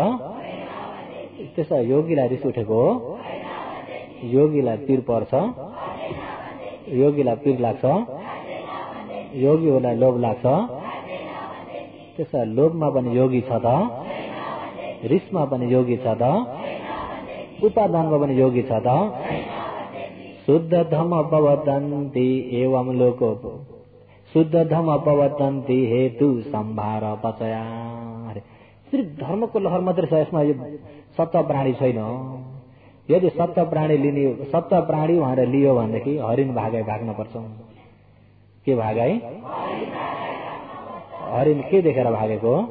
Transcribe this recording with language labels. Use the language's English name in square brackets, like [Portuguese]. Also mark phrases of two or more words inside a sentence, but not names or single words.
[Nepali] त्यसो योगीलाई रिस उठेको, योगीलाई पीर पर्छ, योगीलाई पीर लाग्छ, योगीहरूलाई लोभ लाग्छ। त्यसो लोभमा पनि योगी छ त, रिसमा पनि योगी छ त, उपादानमा पनि योगी छ त। [Pali] शुद्ध धम अपवदन्ति एवं लोको, शुद्ध धम अपवदन्ति हेतु सम्भार पचया। [Nepali] सिर्फ धर्मको लहर मात्रै छ यसमा, यो सत्य प्राणी छैन। यदि सत्य प्राणी लिने, सत्य प्राणी भनेर लियो भनेदेखि हरिण भागै भाग्न पर्छ। के भागै? हरिण के देखेर भागेको?